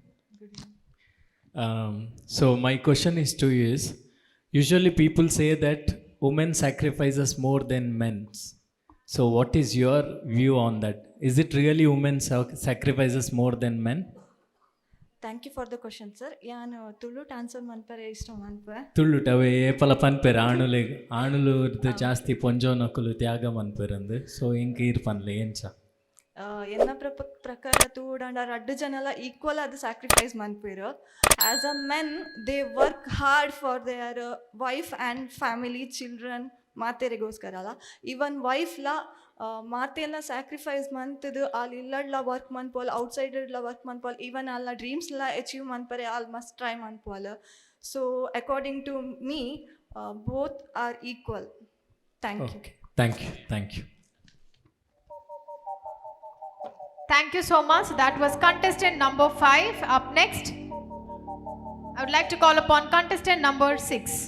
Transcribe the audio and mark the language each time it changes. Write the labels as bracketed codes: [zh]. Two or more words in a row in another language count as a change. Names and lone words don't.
[en] So my question is to you is, usually people say that women sacrifices more than men's. So what is your view on that? Is it really women sacrifices more than men? Thank you for the question sir. [tcy] ಯಾನು ತುಳುಟ್ ಆನ್ಸರ್ ಮನ್ಪರೆ ಇಷ್ಟ ಮನ್ಪೆ ತುಳುಟ್ ಅವೇ ಏಪಲ ಪನ್ಪೆರ್ ಆಣುಲು ಜಾಸ್ತಿ ಪೊಂಜೋನಕುಲು ತ್ಯಾಗ ಮನ್ಪೆರಂದು. ಸೊ ಇಂಕ ಇರ್ ಪನ್ಲೆ ಎಂಚ ಎನ್ನ ಪ್ರಕಾರ ತೂಡಂಡ ರಡ್ಡು ಜನಲ ಈಕ್ವಲ್ ಅದು ಸ್ಯಾಕ್ರಿಫೈಸ್ ಮನ್ಪೇರು. [en] As a men they work hard for their wife and family children [tcy] ಮಾತೆರಿಗೋಸ್ಕರ ಅಲ್ಲ. ಈವನ್ ವೈಫ್ಲ ಮಾತೆಲ್ಲ ಸ್ಯಾಕ್ರಿಫೈಸ್ ಮಂತದು ಅಲ್ಲಿ ಇಲ್ಲಡ್ಲ ವರ್ಕ್ ಮನ್ಪೋಲ್, ಔಟ್ಸೈಡ್ ಇಡ್ಲ ವರ್ಕ್ ಮನ್ಪೋಲ್, ಈವನ್ ಅಲ್ಲ ಡ್ರೀಮ್ಸ್ಲ ಅಚೀವ್ ಮನ್ಪರೆ [en] all must try [tcy] ಮನ್ಪೋಲ್. [en] So according to me both are equal. Thank you. Thank you. Thank you. Thank you so much. That was contestant number 5. Up next, I would like to call upon contestant number 6.